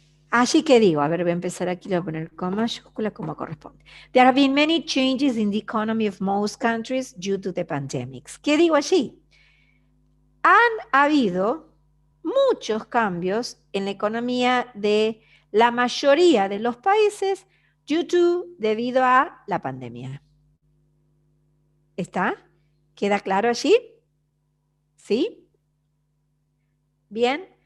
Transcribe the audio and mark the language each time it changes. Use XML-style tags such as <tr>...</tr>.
<es>Así que digo, a ver, voy a empezar aquí, le voy a poner coma mayúscula como corresponde.</es> <en>There have been many changes in the economy of most countries due to the pandemics.</en> <es>¿Qué digo allí? Han habido muchos cambios en la economía de la mayoría de los países debido a la pandemia. ¿Está? ¿Queda claro allí? ¿Sí? ¿Bien?</es>